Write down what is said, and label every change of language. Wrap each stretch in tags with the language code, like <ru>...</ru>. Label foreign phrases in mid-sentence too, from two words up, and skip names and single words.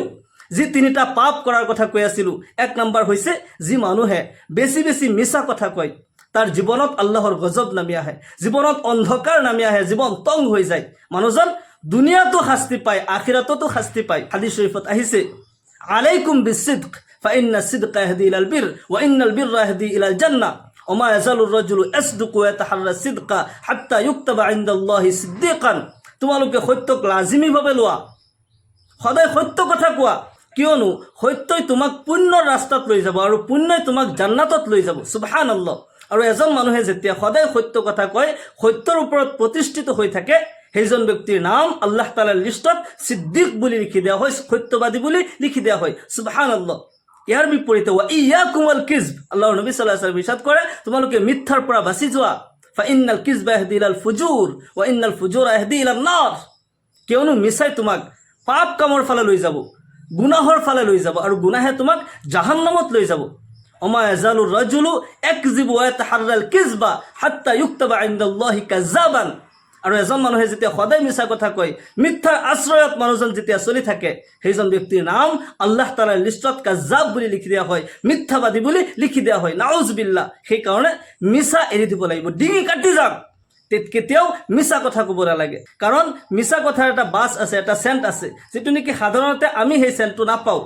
<as>যি 3টা পাপ কৰাৰ কথা কৈ আছিলোঁ, 1 নম্বৰ হৈছে যি মানুহে বেছি বেছি মিছা কথা কয়, তাৰ জীৱনত আল্লাহৰ গজব নামি আহে, জীৱনত অন্ধকাৰ নামি আহে, জীৱন তং হৈ যায়। মানুহজন দুনিয়াতো শাস্তি পায়, আখিৰাততো শাস্তি পায়। হাদিছ শৰীফত আহিছে,</as> <ar>عليكم بالصدق فإن الصدق يهدي إلى البر وإن البر يهدي إلى الجنة وما يزال الرجل يصدق ويتحرى الصدق حتى يكتب عند الله صديقا.</ar> <as>তোমালোকে সত্যক লাজিমীভাৱে লোৱা, সদায় সত্য কথা কোৱা, কিয়নো সত্যই তোমাক পুণ্যৰ ৰাস্তাত লৈ যাব আৰু পুণ্যই তোমাক জান্নাতত লৈ যাব।</as> <ar>সুবহানাল্লাহ।</ar> <as>আৰু এজন মানুহে যেতিয়া সদায় সত্য কথা কয়, সত্যৰ ওপৰত প্ৰতিষ্ঠিত হৈ থাকে, সেইজন ব্যক্তিৰ নাম আল্লাহ তাআলাৰ লিষ্টত সিদ্দিক বুলি লিখি দিয়া হয়, সত্যবাদী বুলি লিখি দিয়া হয়।</as> <ar>সুবহানাল্লাহ।</ar> <as>ইয়াৰ বিপৰীতে</as> <ar>وإياكم والكذب,</ar> <as>আল্লাহৰ নবী</as> <ar>صلى الله عليه وسلم</ar> <as>ইৰশাদ কৰে, তোমালোকে মিথ্যাৰ পৰা বাচি যোৱা।</as> <ar>فإن الكذب يهدي إلى الفجور وإن الفجور يهدي إلى النار.</ar> <as>কিয়নো মিছাই তোমাক পাপ কামৰ ফালে লৈ যাব, গুনাহৰ ফালে লৈ যাব, আৰু গুনাহে তোমাক জাহান্নামত লৈ যাব।</as> <ar>وما يزال الرجل يكذب ويتحرى الكذب حتى يكتب عند الله كذابا.</ar> <as>আৰু এজন মানুহে যেতিয়া সদায় মিছা কথা কয়, মিথ্যাৰ আশ্ৰয়ত মানুহজন যেতিয়া চলি থাকে, সেইজন ব্যক্তিৰ নাম আল্লাহ তাআলাৰ লিষ্টত কাযাব বুলি লিখি দিয়া হয়, মিথ্যাবাদী বুলি লিখি দিয়া হয়।</as> <ar>نعوذ بالله.</ar> <as>সেইকাৰণে মিছা এৰি দিব লাগিব, ডিঙি কাটি যাওক। কেতিয়াও মিছা কথা ক'ব নালাগে, কাৰণ মিছা কথাৰ এটা বাছ আছে, এটা চেণ্ট আছে, যিটো নেকি সাধাৰণতে আমি সেই চেণ্টটো নাপাওঁ।</as>